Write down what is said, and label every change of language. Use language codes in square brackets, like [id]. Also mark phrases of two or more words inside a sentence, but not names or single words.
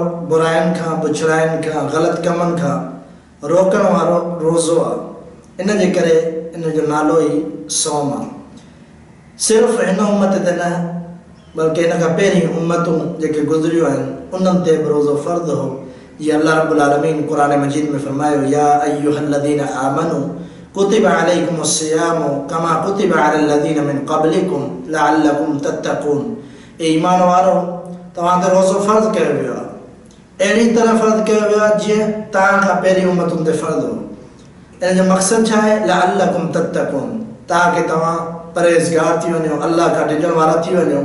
[sd] बुराइनि खां, बुछड़ाइनि खां, ग़लति कमनि खां रोकण वारो रोज़ो आहे। इन जे करे इन जो नालो ई सौम आहे। सिर्फ़ु हिन उम्मत ते न, बल्कि हिन खां पहिरीं उम्मतूं जेके गुज़रियूं आहिनि उन्हनि ते बि रोज़ो फ़र्ज़ु हो। जीअं [ar] الله رب العالمين [sd] क़ुरान मजीद में फरमायो, [ar] يا أيها الذين آمنوا كتب عليكم الصيام كما كتب على الذين من قبلكم لعلكم تتقون. [sd] ए ईमान वारो, तव्हां ते रोज़ो फ़र्ज़ु कयो वियो आहे, अहिड़ी तरह फ़र्ज़ु कयो वियो आहे जीअं तव्हां खां पहिरीं उम्मतुनि ते फ़र्ज़ु हो। इन जो मक़सदु छा आहे? [ar] لعلكم تتقون, [sd] ताकि तव्हां परहेज़गार थी वञो, अल्लाह खां डिॼण वारा थी वञो।